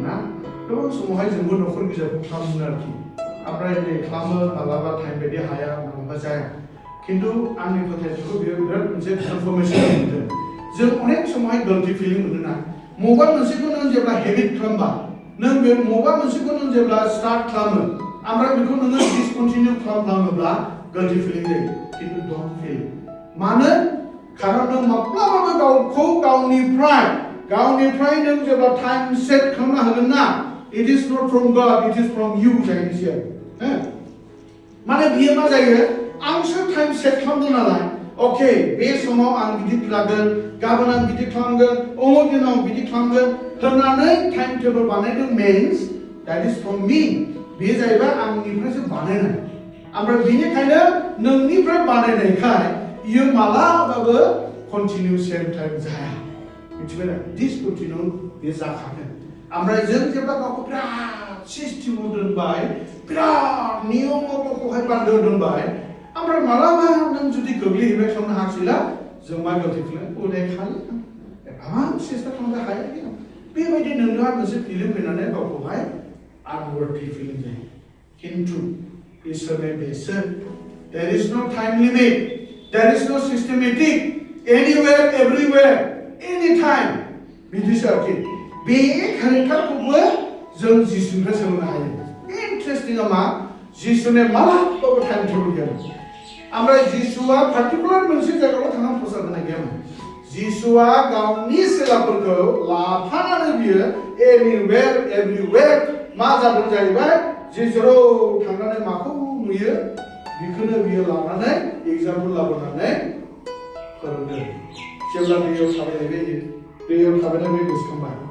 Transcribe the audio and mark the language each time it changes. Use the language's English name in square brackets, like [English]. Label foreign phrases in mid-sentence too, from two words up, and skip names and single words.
[Bodo] ना गोबां समावहाय जोंबो न'खर बिजाबखौ खालामो आरोखि ओमफ्राय नै खालामो मालाबा टाइम बायदि हाया मालाबा जाया खिन्थु आंनि फोथायनायखौ बेयो बिराद मोनसे ट्रान्सफरमेसन मोनदों जों अनेक समावहाय [English] guilty feeling [Bodo] मोनोना मबा मोनसेखौ नों जेब्ला हेबिट खालामबा नों बे मबा मोनसेखौ नों जेब्ला स्टार्ट खालामो ओमफ्राय बेखौ नोङो डिसकन्टिनिउ खालामोब्ला [English] guilty feeling [Bodo] जायो खिन्थु [English] don't feel [Bodo] मानो खारन नों माब्लाबाबो गावखौ गावनिफ्राय नों जेब्ला [English] time set [Bodo] खालामनो हागोन ना [English] it is not from God it is from you [Bodo] जायनिसै माने बियो मा जायो आंसो [English] time set [Bodo] खालामदों नालाय ओके बे समाव आं बिदि लागोन गाबोन आं बिदि खालामगोन अमुक दिनाव बिदि खालामगोन होननानै [English] time table [Bodo] बानायदों [English] means that is from me [Bodo] बे जाहैबाय आंनिफ्रायसो बानायनाय ओमफ्राय बेनिखायनो नोंनिफ्राय बानायनायखाय इयो मालाबाबो [English] continue same time [Bodo] जाया मिथिबाय ना डिसकन्टिनिउ बे जाखागोन ओमफ्राय जों जेब्ला गावखौ बिराद सिस्टेमाव दोनबाय बिराद नियमाव गावखौहाय बान्दो दोनबाय ओमफ्राय मालाबा नों जुदि गोग्लैहैबाय थांनो हासिला जों मा गोग्लैफिनो उदाय खालि एफाबां सेस्था खालामनो हाया गैया बेबायदि नोंहा मोनसे फिलिं फैनानै गावखौहाय [English] unworthy feeling [Bodo] जायो खिन्थु इसोरनि बेसो [English] there is no time limit there is no systematic anywhere everywhere anytime [Bodo] बिदिसो आरोखि बे केरेक्टारखौबो जों जिसुनिफ्राय सोलोंनो हायो इन्टारेस्टिंआ मा जिसुनि मालाबाबो [English] time table [Bodo] गैयामोन ओमफ्राय जिसुआ पार्टिकुलार मोनसे जायगायाव थांनानै फोसाबनाय गैयामोन जिसुआ गावनि सेलाफोरखौ लाफानानै बियो [English] anywhere everywhere [Bodo] मा जादों जाहैबाय जेराव थांनानै माखौ नुयो बेखौनो बियो लानानै एग्जाम्पल लाबोनानै फोरोंदों जेब्ला दैयाव थाबायनाय बे गोसोखांबाय